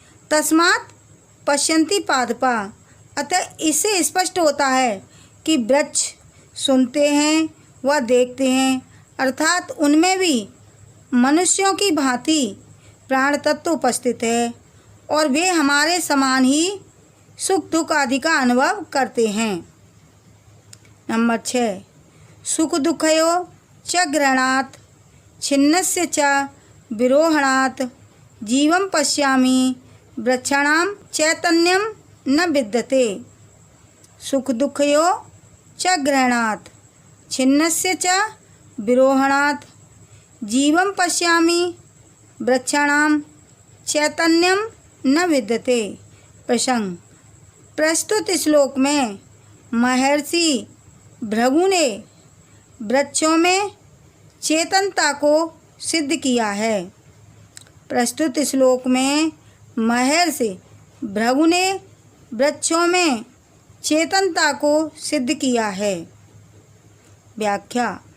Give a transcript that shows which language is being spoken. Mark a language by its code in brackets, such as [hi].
[sa] तस्मात् पश्यन्ति पादपा [hi] अतः इससे स्पष्ट होता है कि वृक्ष सुनते हैं व देखते हैं, अर्थात उनमें भी मनुष्यों की भांति प्राण तत्व उपस्थित है और वे हमारे समान ही सुख दुख आदि का अनुभव करते हैं। नंबर 6। [sa] सुख दुःखयो च ग्रहणात् छिन्नस्य च विरोहणात् जीवं पश्यामि वृक्षाणां चैतन्यं न विद्यते। सुख दुःखयो च ग्रहणात् छिन्नस्य च विरोहणात् जीवं पश्यामि वृक्षाणां चैतन्यम न विद्यते। प्रसंग। [hi] प्रस्तुत श्लोक में महर्षि भृगु ने वृक्षों में चेतनता को सिद्ध किया है। प्रस्तुत श्लोक में महर्षि भृगु ने वृक्षों में चेतनता को सिद्ध किया है। व्याख्या।